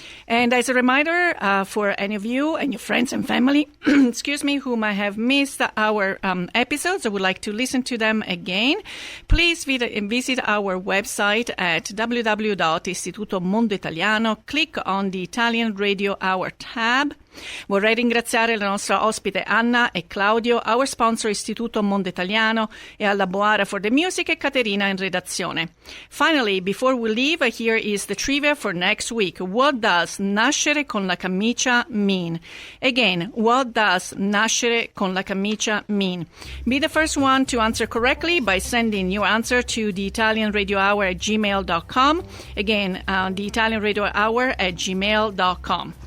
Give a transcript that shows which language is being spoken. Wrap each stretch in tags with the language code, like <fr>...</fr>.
<en>And as a reminder, for any of you and your friends and family, who might have missed our episodes or would like to listen to them again, please visit our website at www.Istituto Mondo Italiano. Click on the Italian Radio Hour tab.</en> <it>Vorrei ringraziare la nostra ospite Anna e Claudio,</it> <en>our sponsor</en> <it>Istituto Mondo Italiano, e alla Boara</it> <en>for the music,</en> <it>e Caterina in redazione.</it> <en>Finally, before we leave, here is the trivia for next week. What does</en> <it>nascere con la camicia</it> <en>mean? Again, what does</en> <it>nascere con la camicia</it> <en>mean? Be the first one to answer correctly by sending your answer to the Italian Radio Hour at gmail.com. Again, the Italian Radio Hour at gmail.com.</en>